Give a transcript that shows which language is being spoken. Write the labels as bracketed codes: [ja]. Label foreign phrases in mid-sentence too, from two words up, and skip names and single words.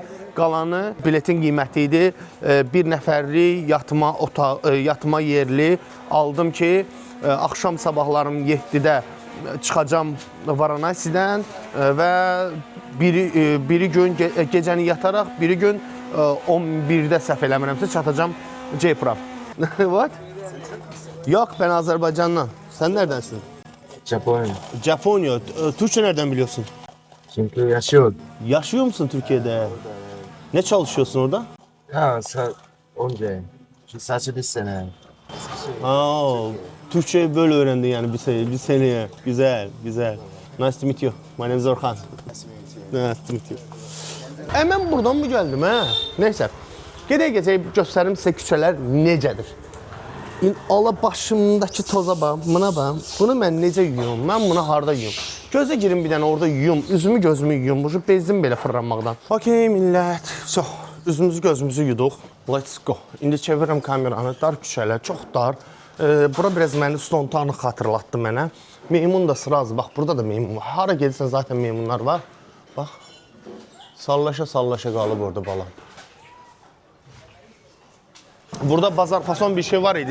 [az] Qalanı biletin qiyməti idi. Bir nəfərli yatma yerli aldım ki, axşam sabahlarım 7-də çıxacam Varanasi'dən və biri gün gecəni yataraq, biri gün 11-də səhv eləmirəmsə çatacam Jaipura. [en] What? [tr] Yok, ben Azerbaycan'dan. Sen neredensin? Japonya. Japonya. Türkçe nereden biliyorsun? Çünkü yaşıyor. Yaşıyor musun Türkiye'de? Ne çalışıyorsun orada? Ha, önce. Sadece bir sene. Aa, Türkçeyi böyle öğrendin yani bir seneye. Güzel, güzel. [en] Nice to meet you. My name is Orhan. Nice to meet you. [tr] Hemen buradan mı geldim ha? Neyse. [az] Gedək göstərim sizə küçələr necədir. Allah başımdakı toza bax, buna bax. Bunu mən necə yuyum? Mən bunu harda yuyum? Gözə girin bir dənə orada yuyum. Üzümü gözümü yuyum. Bu bezdim belə fırlanmaqdan. Okey millət. Çox. Üzümüzü gözümüzü yuduq. [en] Let's go. [az] İndi çevirirəm kameranı. Dar küçələr, çox dar. Bura biraz məni Stontanı xatırlatdı mənə. Meymun da sırazı. Bax, burada da meymun var. Hara gedirsən zaten meymunlar var. Bax. Sallaşa qalıb orada balam. Burada bazar fason bir şey var idi.